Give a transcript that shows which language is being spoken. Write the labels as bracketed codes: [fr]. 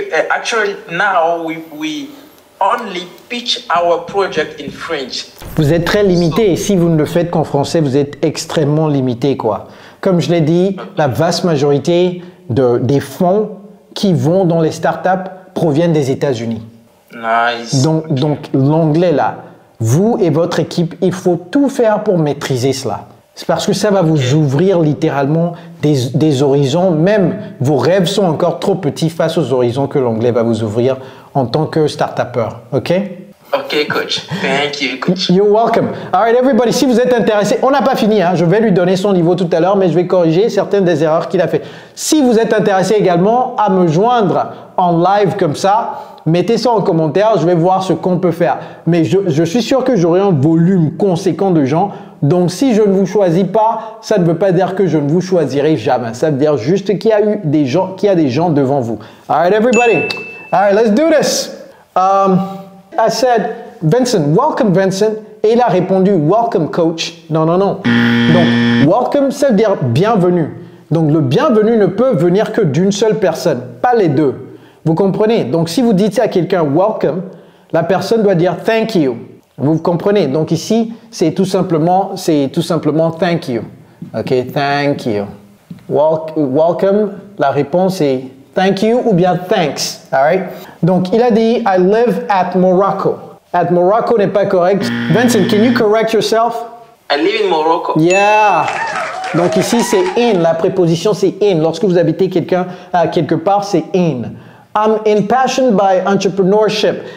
[en] Actually, now we only pitch our project in French. [fr] Vous êtes très limité et si vous ne le faites qu'en français, vous êtes extrêmement limité, quoi. Comme je l'ai dit, la vaste majorité des fonds qui vont dans les startups proviennent des États-Unis. [en] Nice. [fr] Donc l'anglais là, vous et votre équipe, il faut tout faire pour maîtriser cela. C'est parce que ça va vous ouvrir littéralement des horizons. Même vos rêves sont encore trop petits face aux horizons que l'anglais va vous ouvrir en tant que start-upper. OK? [en] OK, Coach. Thank you, Coach. You're welcome. All right, everybody, [fr] si vous êtes intéressé, on n'a pas fini, hein, je vais lui donner son niveau tout à l'heure, mais je vais corriger certaines des erreurs qu'il a fait. Si vous êtes intéressé également à me joindre en live comme ça, mettez ça en commentaire, je vais voir ce qu'on peut faire. Mais je suis sûr que j'aurai un volume conséquent de gens. Donc, si je ne vous choisis pas, ça ne veut pas dire que je ne vous choisirai jamais. Ça veut dire juste qu'il y a des gens devant vous. [en] All right, everybody. All right, let's do this. I said, Vincent, welcome, Vincent. [fr] Et il a répondu, [en] welcome, coach. [fr] Non. Donc, welcome, ça veut dire bienvenue. Donc, le bienvenu ne peut venir que d'une seule personne, pas les deux. Vous comprenez? Donc, si vous dites à quelqu'un welcome, la personne doit dire [en] thank you. [fr] Vous comprenez? Donc ici, c'est tout simplement [en] thank you. OK, thank you. Welcome, [fr] la réponse est [en] thank you [fr] ou bien [en] thanks. All right? [fr] Donc il a dit [en] I live at Morocco. At Morocco [fr] n'est pas correct. [en] Vincent, can you correct yourself? I live in Morocco. [fr] Yeah. Donc ici, c'est in. La préposition, c'est in. Lorsque vous habitez quelque part, c'est in. [en] I'm impassioned by entrepreneurship.